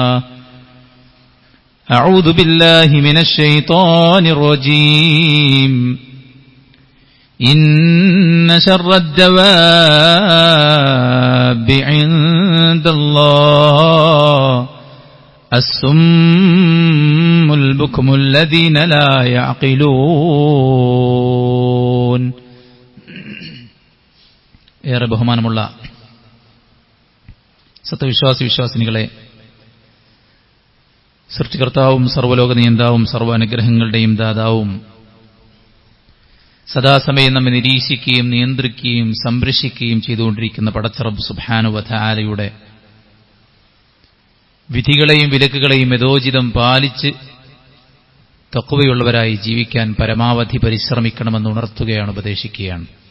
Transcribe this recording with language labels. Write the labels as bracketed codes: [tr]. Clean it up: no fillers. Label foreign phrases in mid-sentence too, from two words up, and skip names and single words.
[ar] أعوذ بالله من الشيطان الرجيم إن شر الدواب عند الله الصم البكم الذين لا يعقلون. [ml] ഏറെ ബഹുമാനമുള്ള സത്യവിശ്വാസി വിശ്വാസിനികളെ, സൃഷ്ടികർത്താവും സർവ്വലോക നിയന്താവും സർവ്വാനുഗ്രഹങ്ങളുടെയും ദാതാവും സദാസമയം നമ്മെ നിരീക്ഷിക്കുകയും നിയന്ത്രിക്കുകയും സംരക്ഷിക്കുകയും ചെയ്തുകൊണ്ടിരിക്കുന്ന പടച്ച റബ്ബ് [ar] سبحانه وتعالى [ml] വിധികളെയും വിലക്കുകളെയും യഥോചിതം പാലിച്ച് തഖ്വയുള്ളവരായി ജീവിക്കാൻ പരമാവധി പരിശ്രമിക്കണമെന്ന് ഉണർത്തുകയാണ്, ഉപദേശിക്കുകയാണ്.